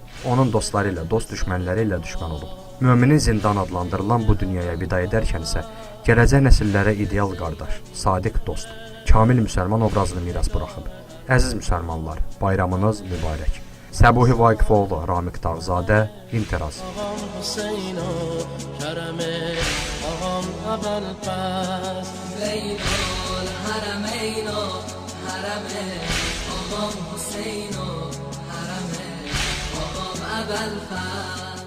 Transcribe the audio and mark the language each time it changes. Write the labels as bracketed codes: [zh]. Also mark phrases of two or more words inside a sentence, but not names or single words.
[az] Onun dostları ilə dost, düşmənləri ilə düşmən olub. Müminin zindan adlandırılan bu dünyaya vida edərkən isə gələcək nəsillərə ideal qardaş, sadiq dost, kamil müsəlman obrazını miras buraxıb. Əziz müsəlmanlar, bayramınız mübarək. Səbuhi Vaqifoğlu, Ramiq Tağzadə, İntiraz. [fa] آقام حسین و کرم آقام ابوالفضل بین الحرمین و حرم آقام حسین و حرم آقام ابوالفضل.